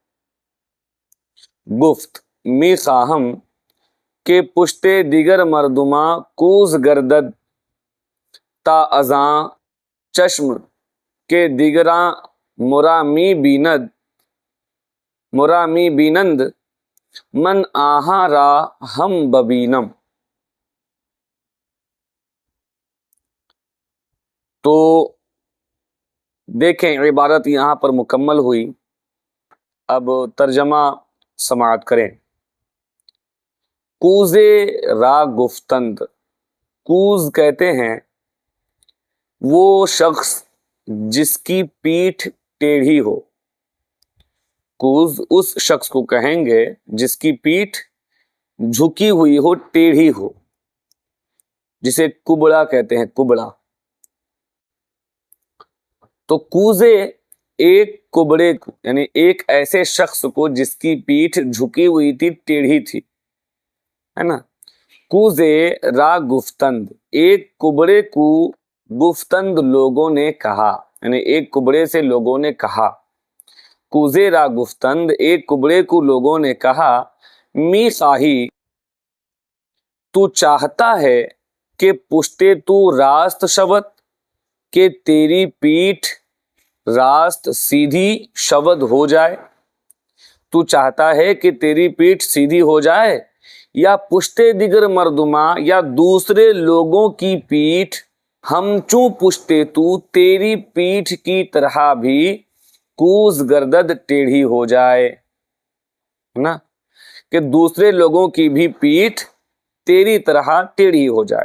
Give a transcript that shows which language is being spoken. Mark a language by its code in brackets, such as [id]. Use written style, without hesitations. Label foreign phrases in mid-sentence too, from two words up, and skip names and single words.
[fa] گفت می خواهم که پشت دیگر مردما کوز گردد تا ازاں چشم کے دیگراں مرا می بینند من آہاں را ہم ببینم۔ [ur] تو دیکھیں، عبارت یہاں پر مکمل ہوئی۔ اب ترجمہ سماعت کریں۔ [fa] کوزے را گفتند، [ur] کوز کہتے ہیں وہ شخص جس کی پیٹھ ٹیڑھی ہو۔ کوز اس شخص کو کہیں گے جس کی پیٹھ جھکی ہوئی ہو، ٹیڑھی ہو، جسے کبڑا کہتے ہیں، کبڑا۔ تو کوزے ایک کبڑے کو، یعنی ایک ایسے شخص کو جس کی پیٹھ جھکی ہوئی تھی، ٹیڑھی تھی، ہے نا۔ [fa] کوزے را گفتند، [ur] ایک کبڑے کو گفتند لوگوں نے کہا، یعنی ایک کبڑے سے لوگوں نے کہا۔ [fa] کوزے را گفتند، [ur] ایک کبڑے کو لوگوں نے کہا، [fa] می خواہی، [ur] تو چاہتا ہے کہ [fa] پشتے تو راست شود، [ur] کہ تیری پیٹھ راست سیدھی شود ہو جائے۔ تو چاہتا ہے کہ تیری پیٹھ سیدھی ہو جائے، یا [fa] پشتے دیگر مردما، [ur] یا دوسرے لوگوں کی پیٹھ [fa] ہمچوں پشتے تو، [ur] تیری پیٹھ کی طرح بھی [fa] کوز گردد، [ur] ٹیڑھی ہو جائے، نا، کہ دوسرے لوگوں کی بھی پیٹھ تیری طرح ٹیڑھی ہو جائے۔